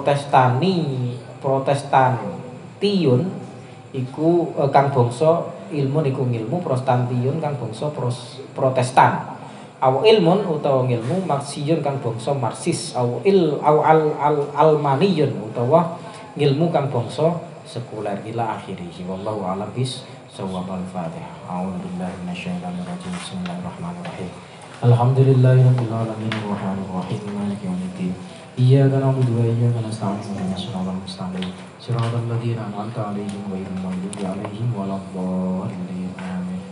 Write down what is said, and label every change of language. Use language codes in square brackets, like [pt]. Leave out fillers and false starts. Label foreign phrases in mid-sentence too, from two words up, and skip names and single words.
[jv] protestantiun iku kang bangsa ilmun iku ilmu protestantiun kang bangsa protestan [ar] أو علم [jv] utawa ilmu [ar] marxiyun [jv] kang bangsa marxis [ar] أو علمانيون [jv] utawa ilmu kang bangsa sekuler [ar] إلى آخره والله أعلم بالصواب الفاتحة أعوذ بالله من الشيطان الرجيم بسم الله الرحمن الرحيم الحمد لله رب العالمين الرحمن الرحيم مالك يوم الدين إياك نعبد وإياك نستعين اهدنا الصراط المستقيم صراط الذين أنعمت عليهم غير المغضوب عليهم ولا الضالين آمين.